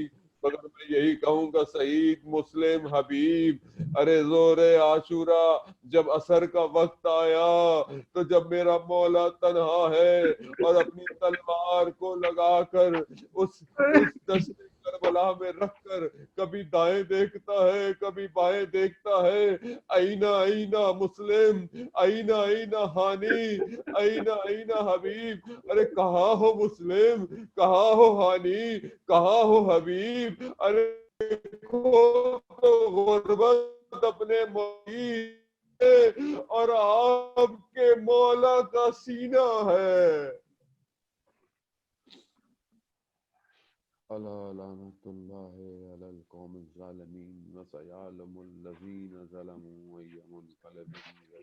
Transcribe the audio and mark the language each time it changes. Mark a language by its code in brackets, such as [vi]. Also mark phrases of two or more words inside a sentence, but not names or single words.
[ur] مگر میں یہی کہوں گا سعید، مسلم، حبیب، ارے زور عاشورہ جب عصر کا وقت آیا تو جب میرا مولا تنہا ہے اور اپنی تلوار کو لگا کر اس دشت کربلا میں رکھ کر کبھی دائیں دیکھتا ہے کبھی بائیں دیکھتا ہے، [ar] اینا اینا [ur] مسلم، [ar] اینا اینا [ur] ہانی، [ar] اینا اینا [ur] حبیب، ارے کہاں ہو مسلم، کہاں ہو ہانی، کہاں ہو حبیب، ارے دیکھو تو غربت اپنے مولی اور آپ کے مولا کا سینہ ہے۔ [ar] الا لعنت اللہ علی القوم الظالمین وسیعلم الذین ظلموا ای منقلب